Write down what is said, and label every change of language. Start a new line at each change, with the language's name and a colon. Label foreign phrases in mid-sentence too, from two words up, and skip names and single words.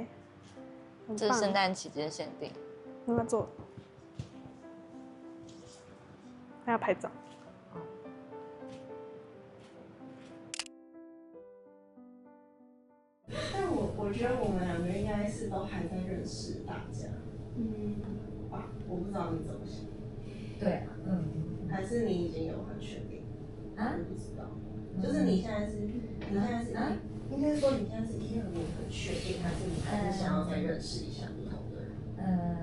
Chinese: 這是聖誕期間限定。那做，還要拍照。但我覺得我們2個應該是都還在認識大家，吧？我不知道你怎麼想。對啊，還是你已經有很確定？啊？不知道，就是你現在是應該說你現在是1、2年很確定，還是你還是想要再認識一下不同的人？